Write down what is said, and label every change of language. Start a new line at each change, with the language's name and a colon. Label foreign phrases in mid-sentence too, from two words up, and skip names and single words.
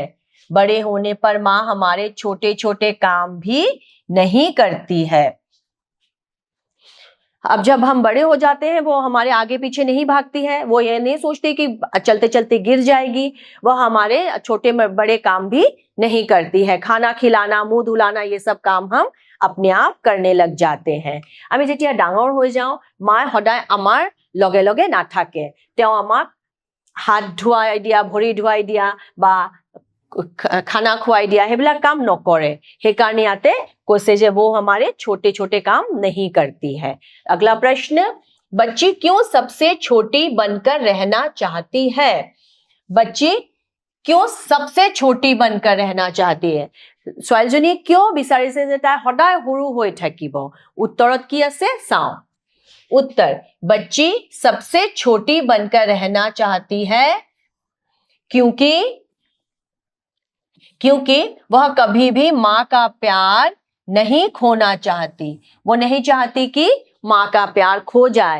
Hindi: बड़े होने पर माँ हमारे छोटे छोटे काम भी नहीं करती है। अब जब हम बड़े हो जाते हैं वो हमारे आगे पीछे नहीं भागती है, वो ये नहीं सोचती कि चलते चलते गिर जाएगी, वह हमारे छोटे बड़े काम भी नहीं करती है। खाना खिलाना, मुंह धुलाना, ये सब काम हम अपने आप करने लग जाते हैं।
Assamese: আমি যেতিয়া ডাঙৰ হৈ যাওঁ, মায়ে সদায় আমাৰ লগে লগে নাথাকে। তেওঁ আমাক হাত ধুৱাই দিয়া, ভৰি ধুৱাই দিয়া বা
Hindi: खाना खुआई दिया,
Assamese: সেইবিলাক কাম নকৰে। সেইকাৰণে ইয়াতে কৈছে যে
Hindi: वो हमारे छोटे छोटे काम नहीं करती है। अगला प्रश्न, बच्ची क्यों सबसे छोटी बनकर रहना चाहती है? बच्ची क्यों सबसे छोटी बनकर रहना चाहती है?
Assamese: ছোৱালীজনীয়ে কিয় বিচাৰিছে যে তাই সদায় সৰু হৈ থাকিব? উত্তৰত কি আছে চাওঁ।
Hindi: उत्तर, बच्ची सबसे छोटी बनकर रहना चाहती है क्योंकि वह कभी भी माँ का प्यार नहीं खोना चाहती। वो नहीं चाहती कि माँ का प्यार खो जाए।